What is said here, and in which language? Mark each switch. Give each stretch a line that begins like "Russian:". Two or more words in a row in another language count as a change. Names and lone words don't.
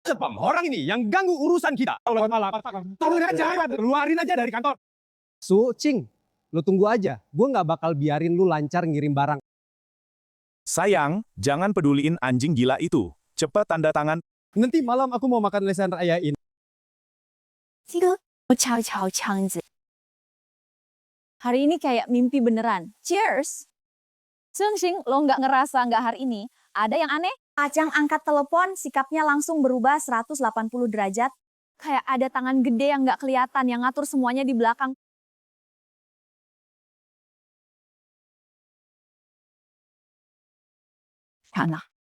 Indonesian: Sepam, orang ini yang ganggu urusan kita. Lewat malam. Tolong aja, keluarin aja dari kantor. Cing, lu tunggu aja. Gue nggak bakal biarin lu lancar ngirim barang. Sayang, jangan peduliin anjing gila itu. Cepat tanda tangan. Nanti malam aku mau makan lesehan rayain.
Chinese: 这个我敲敲枪子。
Indonesian: Hari ini kayak mimpi beneran. Cheers! Sungsing, lo nggak ngerasa nggak hari ini? Ada yang aneh? Ajang angkat telepon, sikapnya langsung berubah 180 derajat. Kayak ada tangan gede yang nggak kelihatan, yang ngatur semuanya di belakang. Sana.